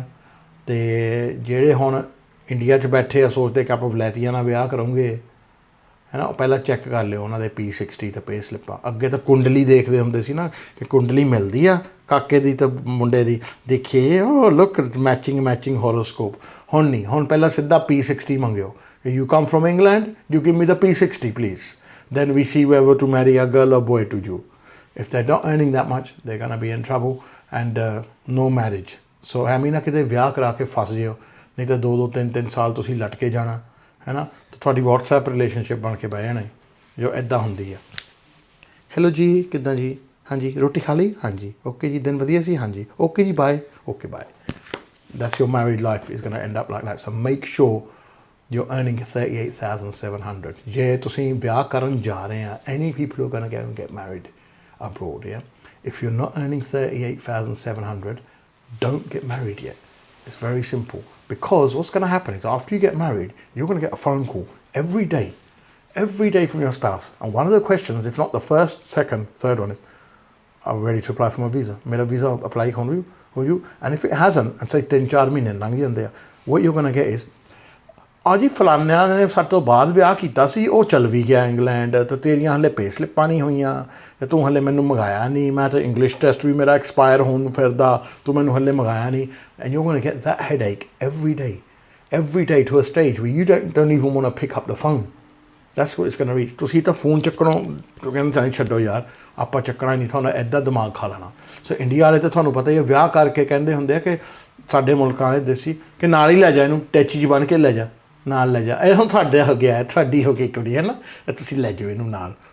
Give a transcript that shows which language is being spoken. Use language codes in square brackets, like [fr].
[pa] ਅਤੇ ਜਿਹੜੇ ਹੁਣ ਇੰਡੀਆ 'ਚ ਬੈਠੇ ਆ ਸੋਚਦੇ ਕਿ ਆਪਾਂ ਵਲੈਤੀਆਂ ਨਾਲ ਵਿਆਹ ਕਰੂੰਗੇ, ਹੈ ਨਾ, ਉਹ ਪਹਿਲਾਂ ਚੈੱਕ ਕਰ ਲਿਓ ਉਹਨਾਂ ਦੇ P60 ਅਤੇ ਪੇ ਸਲਿੱਪਾਂ। ਅੱਗੇ ਤਾਂ ਕੁੰਡਲੀ ਦੇਖਦੇ ਹੁੰਦੇ ਸੀ ਨਾ ਕਿ ਕੁੰਡਲੀ ਮਿਲਦੀ ਆ ਕਾਕੇ ਦੀ ਤਾਂ ਮੁੰਡੇ ਦੀ, ਦੇਖੀਏ ਉਹ ਲੁੱਕ ਮੈਚਿੰਗ ਹੋਰੋਸਕੋਪ। ਹੁਣ ਨਹੀਂ, ਹੁਣ ਪਹਿਲਾਂ ਸਿੱਧਾ P60 ਮੰਗਿਓ। [en] You come from England, you give me the P60 please. Then we see whether to marry a girl or boy to you. If they're not earning that much, they're going to be in trouble and no marriage. [pa] So ਐਵੇਂ ਨਾ ਕਿਤੇ ਵਿਆਹ ਕਰਾ ਕੇ ਫਸ ਜਿਓ, ਨਹੀਂ ਤਾਂ 2-2 3-3 ਸਾਲ ਤੁਸੀਂ ਲਟਕੇ ਜਾਣਾ, ਹੈ ਨਾ, ਤਾਂ ਤੁਹਾਡੀ WhatsApp ਰਿਲੇਸ਼ਨਸ਼ਿਪ ਬਣ ਕੇ ਬਹਿ ਜਾਣਾ ਜੋ ਇੱਦਾਂ ਹੁੰਦੀ ਆ। ਹੈਲੋ ਜੀ, ਕਿੱਦਾਂ ਜੀ? ਹਾਂਜੀ, ਰੋਟੀ ਖਾ ਲਈ? ਹਾਂਜੀ, ਓਕੇ ਜੀ, ਦਿਨ ਵਧੀਆ ਸੀ? ਹਾਂਜੀ, ਓਕੇ ਜੀ, bye, okay bye. [en] That's your married life is going to end up like that. So make sure you're earning 38,700. [pa] ਜੇ ਤੁਸੀਂ ਵਿਆਹ ਕਰਨ ਜਾ ਰਹੇ ਆ, [en] any people who are going to get married abroad, yeah? If you're not earning 38,700, don't get married yet. It's very simple. Because what's going to happen is after you get married, you're going to get a phone call every day from your spouse. And one of the questions, if not the first, second, third one is, are we ready to apply for my visa? [pa] Mera visa apply ho you? [en] And if it hasn't, and say [pa] 3-4 mahine lang jande, [en] what you're going to get is, [pa] ਆ ਜੀ ਫਲਾਨਿਆਂ ਨੇ ਸਾਡੇ ਤੋਂ ਬਾਅਦ ਵਿਆਹ ਕੀਤਾ ਸੀ, ਉਹ ਚੱਲ ਵੀ ਗਿਆ ਇੰਗਲੈਂਡ, ਅਤੇ ਤੇਰੀਆਂ ਹਾਲੇ ਪੇ ਸਲਿੱਪਾਂ ਨਹੀਂ ਹੋਈਆਂ, ਅਤੇ ਤੂੰ ਹਾਲੇ ਮੈਨੂੰ ਮੰਗਾਇਆ ਨਹੀਂ, ਮੈਂ ਤਾਂ ਇੰਗਲਿਸ਼ ਟੈਸਟ ਵੀ ਮੇਰਾ ਐਕਸਪਾਇਰ ਹੋਣ ਨੂੰ ਫਿਰਦਾ, ਤੂੰ ਮੈਨੂੰ ਹਾਲੇ ਮੰਗਾਇਆ ਨਹੀਂ। [en] And you going to get that headache every day to a stage where you don't even want to pick up the phone. That's what it's going to reach. [pa] ਤੁਸੀਂ ਤਾਂ ਫੋਨ ਚੱਕਣੋਂ ਕਹਿੰਦੇ ਨਹੀਂ, ਛੱਡੋ ਯਾਰ ਆਪਾਂ ਚੱਕਣਾ ਨਹੀਂ, ਤੁਹਾਨੂੰ ਇੱਦਾਂ ਦਿਮਾਗ ਖਾ ਲੈਣਾ। ਸੋ ਇੰਡੀਆ ਵਾਲੇ ਤਾਂ ਤੁਹਾਨੂੰ ਪਤਾ ਹੀ ਹੈ, ਵਿਆਹ ਕਰਕੇ ਕਹਿੰਦੇ ਹੁੰਦੇ ਆ ਕਿ ਸਾਡੇ ਮੁਲਕਾਂ ਵਾਲੇ ਦੇਸੀ ਕਿ ਨਾਲ ਹੀ ਲੈ ਜਾ ਇਹਨੂੰ, ਟੈਚੀ 'ਚ ਬਣ ਕੇ ਲੈ ਜਾ, ਨਾਲ ਲੈ ਜਾ, ਇਹ ਹੁਣ ਤੁਹਾਡੇ ਹੋ ਗਿਆ, ਤੁਹਾਡੀ ਹੋ ਗਈ ਕੁੜੀ, ਹੈ ਨਾ, ਤੁਸੀਂ ਲੈ ਜਾਓ ਇਹਨੂੰ ਨਾਲ।